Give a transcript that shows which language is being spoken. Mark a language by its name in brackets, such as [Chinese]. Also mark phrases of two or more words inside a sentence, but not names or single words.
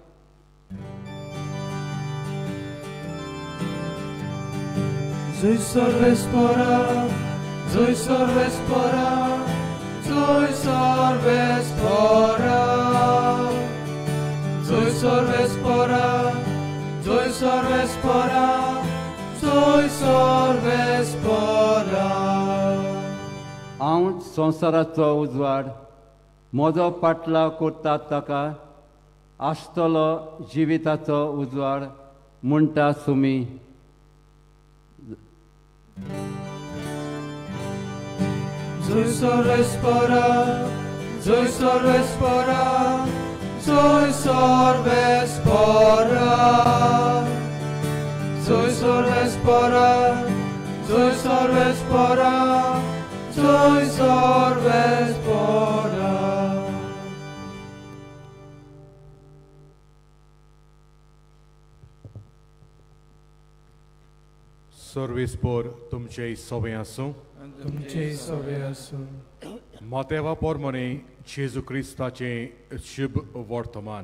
[Konkani] जय सर्वेस्परा, जय सर्वेस्परा, जय सर्वेस्परा, जय सर्वेस्परा, जय सर्वेस्परा, जय सर्वेस्परा. संवसाराचो उजवाड म्हजो पाटलाव करता ताका आसतलो जिविताचो उजवाड म्हणटा सुमी. Joy Sorvespora, Joy Sorvespora, Joy Sorvespora, Joy Sorvespora, Joy Sorvespora, Joy Sorvespora. सर्वेस्पोर तुमचे सवय आसूं. तुमचे सवे आसूं. मातेवा पोरमोने जेजू क्रिस्ताचे शुभ वर्तमान.